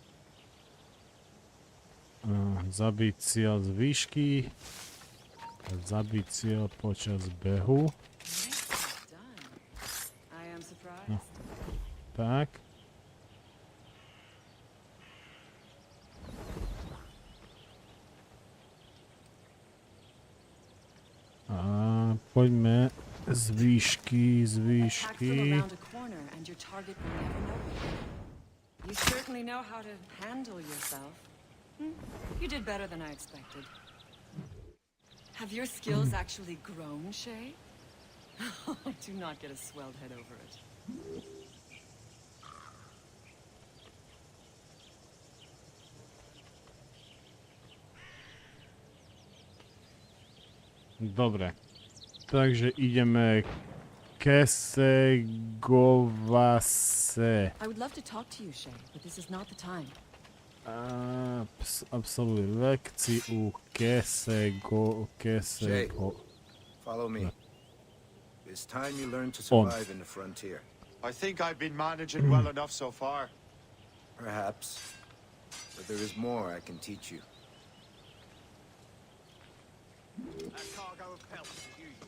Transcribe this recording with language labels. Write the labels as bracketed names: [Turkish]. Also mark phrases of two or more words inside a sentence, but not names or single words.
[Slovak] Zabiť cieľ z výšky. Zabiť cieľ počas behu. [English] I am surprised. [Slovak] Tak. A poďme z výšky, z výšky. [English] You certainly know how to handle yourself. You did better than I expected. Have your skills actually grown, Shay? Do not get a swelled head over it. [Slovak] Dobre. Takže ideme Kesegovase. [English] I would love to talk to you, Shay, but this is not the time. [Slovak] Absolvuj lekciu Kesego... [English] Follow me. It's time you learn to survive in the frontier. I think I've been managing well enough so far. Perhaps. But there is more I can teach you. That cargo of pelts as usual.